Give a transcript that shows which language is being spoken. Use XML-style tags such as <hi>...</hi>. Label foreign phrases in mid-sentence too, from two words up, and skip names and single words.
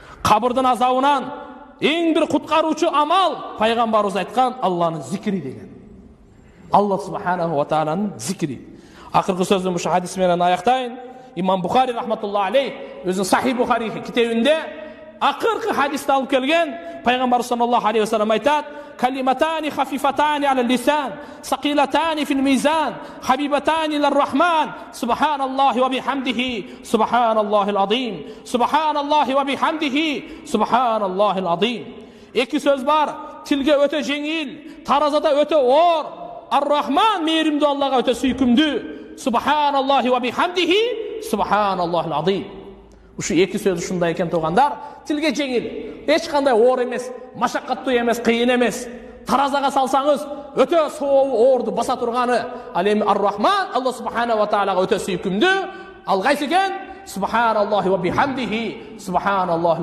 <ky>Кабырдын азабынан эң бир куткаруучу амал пайгамбарыбыз айткан Алланын зикри деген.</ky> <ar>الله سبحانه وتعالى</ar> <ky>зикри. Акыркы сөзүм ушу хадис менен аяктайын. Имам Бухари</ky> <ar>رحمة الله عليه</ar> <ky>өзүнүн Сахих Бухари китебинде акыркы хадисти алып келген.</ky> <ar>Пайгамбар صلى الله عليه وسلم айтат: "كلمتان خفيفتان على اللسان ثقيلتان في الميزان حبيبتان إلى الرحمن سبحان الله وبحمده سبحان الله العظيم سبحان الله وبحمده سبحان الله العظيم."</ar> <ky>Эки сөз бар, тилге өтө жеңил, таразада өтө оор. Ар-Рахман мейримдүү Аллага өтө сүйкүмдүү.</ky> <ar>سبحان الله وبحمده سبحان الله العظيم.</ar> <ky>Ушу эки сөз ушундай экен туугандар, тилге жеңил, эч кандай оор эмес, машаккаттуу эмес, кыйын эмес. Таразага салсаңыз өтө сообу оорду баса турганы. Ал эми Ар-Рахман</ky> <ar>الله سبحانه وتعالى</ar> <ky>өтө сүйкүмдүү. Ал кайсы экен?</ky> <ar>سبحان الله وبحمده سبحان الله</ar>